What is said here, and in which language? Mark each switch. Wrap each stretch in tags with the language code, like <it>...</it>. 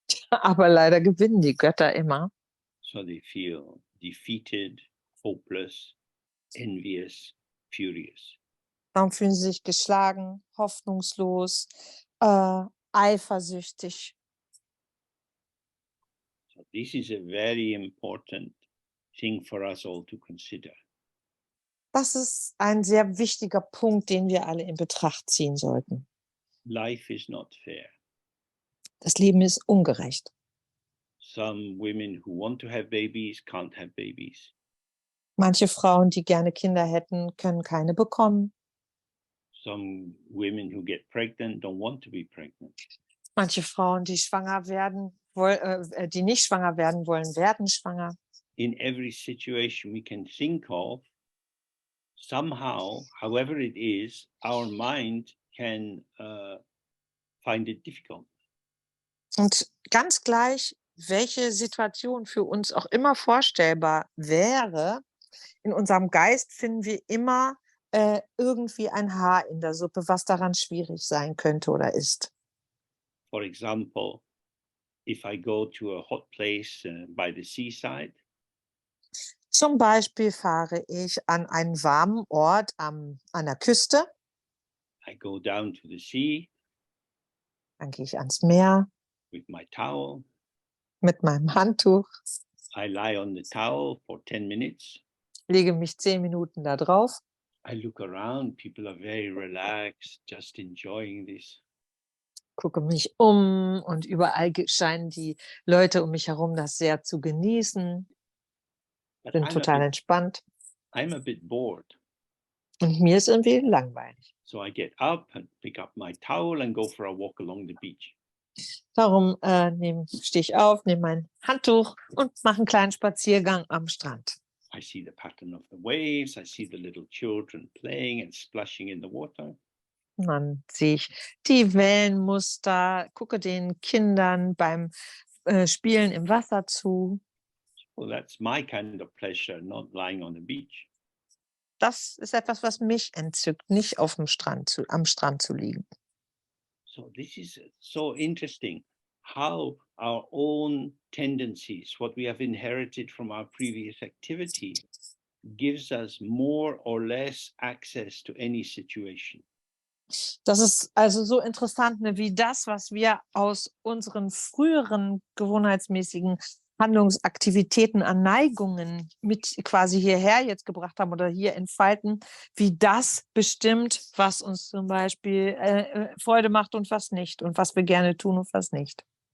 <de>Aber leider gewinnen die Götter immer.</de> <en>So they feel defeated, hopeless, envious, furious.</en> <de>Darum fühlen sie sich geschlagen, hoffnungslos, eifersüchtig.</de> <en>So this is a very important thing for us all to consider.</en> <de>Das ist ein sehr wichtiger Punkt, den wir alle in Betracht ziehen sollten.</de> <en>Life is not fair.</en> <de>Das Leben ist ungerecht.</de> <en>Some women who want to have babies can't have babies.</en> <de>Manche Frauen, die gerne Kinder hätten, können keine bekommen.</de> <en>Some women who get pregnant don't want to be pregnant.</en> <de>Manche Frauen, die nicht schwanger werden wollen, werden schwanger.</de> <en>In every situation we can think of, somehow, however it is, our mind can find it difficult.</en> <de>Und ganz gleich, welche Situation für uns auch immer vorstellbar wäre, in unserem Geist finden wir immer irgendwie ein Haar in der Suppe, was daran schwierig sein könnte oder ist.</de> <en>For example, if I go to a hot place by the seaside,</en> <de>Zum Beispiel fahre ich an einen warmen Ort an der Küste,</de> <en>I go down to the sea</en> <de>dann gehe ich ans Meer</de> <en>with my towel.</en> <de>mit meinem Handtuch,</de> <en>I lie on the towel for 10 minutes.</en> <de>lege mich 10 Minuten da drauf,</de> <en>I look around. People are very relaxed, just enjoying this.</en> <de>gucke mich um und überall scheinen die Leute um mich herum das sehr zu genießen,</de> <en>But</en> <de>sind total entspannt</de> <en>I'm a bit bored.</en> <de>und mir ist irgendwie langweilig.</de> <en>So I get up and pick up my towel and go for a walk along the beach.</en> <de>Darum stehe ich auf, nehme mein Handtuch und mache einen kleinen Spaziergang am Strand.</de> <en>I see the pattern of the waves. I see the little children playing and splashing in the water.</en> <de>Und dann sehe ich die Wellenmuster, gucke den Kindern beim Spielen im Wasser zu.</de> <en>Well, that's my kind of pleasure, not lying on the beach.</en> <de>Das ist etwas, was mich entzückt, nicht auf dem am Strand zu liegen.</de> <en>So this is so interesting how our own tendencies, what we have inherited from our previous activity, gives us more or less access to any situation.</en> <de>Das ist also so interessant, ne, wie das, was wir aus unseren früheren gewohnheitsmäßigen Handlungsaktivitäten an Neigungen mit quasi hierher jetzt gebracht haben oder hier entfalten, wie das bestimmt, was uns zum Beispiel Freude macht und was nicht und was wir gerne tun und was nicht.</de>